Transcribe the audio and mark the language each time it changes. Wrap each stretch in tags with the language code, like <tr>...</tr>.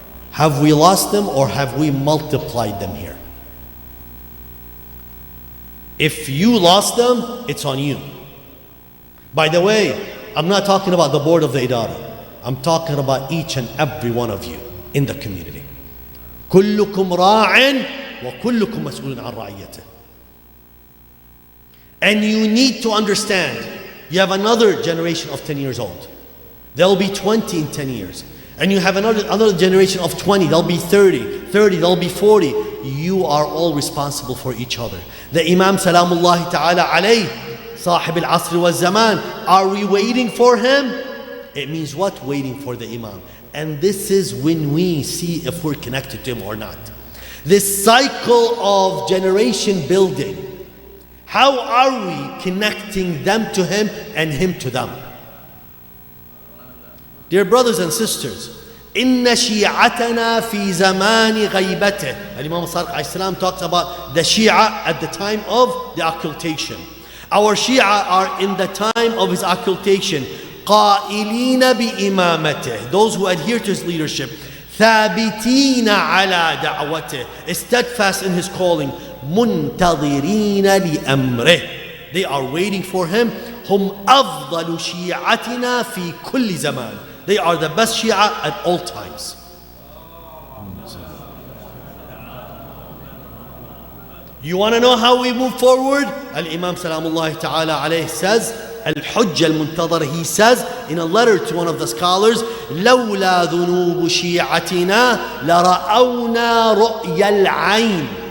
<en>Have we lost them or have we multiplied them here? If you lost them, it's on you. By the way, I'm not talking about the board of the Idara. I'm talking about each and every one of you in the community.</en> <ar>كلكم راع وكلكم مسؤول عن رعيته.</ar> <en>And you need to understand, you have another generation of 10 years old. They'll be 20 in 10 years. And you have another generation of 20, they'll be 30, they'll be 40. You are all responsible for each other. The Imam Salamullahi Ta'ala alayh, Sahib al-Asr wa zaman, are we waiting for him? It means what? Waiting for the Imam. And this is when we see if we're connected to him or not. This cycle of generation building, how are we connecting them to him and him to them? Dear brothers and sisters, إن شيعتنا في زمان غيبته. Imam Sadiq alayhi salam talks about the Shia at the time of the occultation. Our Shia are in the time of his occultation.</en> <ar>قائلين بإمامته.</ar> <en>Those who adhere to his leadership.</en> <ar>ثابتين على دعوته.</ar> <en>Steadfast in his calling.</en> <ar>منتظرين لأمره.</ar> <en>They are waiting for him.</en> <ar>هم أفضل شيعتنا في كل زمان.</ar> <en>They are the best Shia at all times. You want to know how we move forward? Al-Imam Salamullahi Ta'ala alayhi says, Al-Hujjah al-Muntadhar, he says in a letter to one of the scholars, لولا ذنوب شيعتنا لرأونا رؤيا العين.</en>